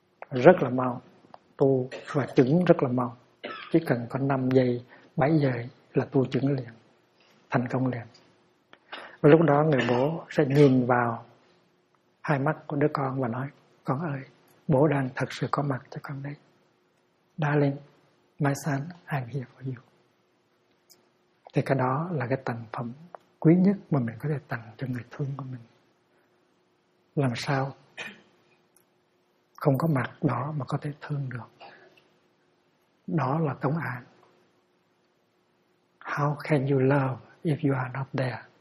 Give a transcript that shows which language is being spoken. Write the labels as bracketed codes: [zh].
[vi] Rất là mau, tu và chứng rất là mau. Chỉ cần có 5 giây, 7 giờ là tu chứng liền, thành công liền. Và lúc đó người bố sẽ nhìn vào hai mắt của đứa con và nói: Con ơi, bố đang thật sự có mặt cho con đấy. [en] Darling, my son, I'm here for you. [vi] Thì cái đó là cái tặng phẩm quý nhất mà mình có thể tặng cho người thương của mình. Làm sao không có mặt đó mà có thể thương được? Đó là công án. [en] How can you love if you are not there?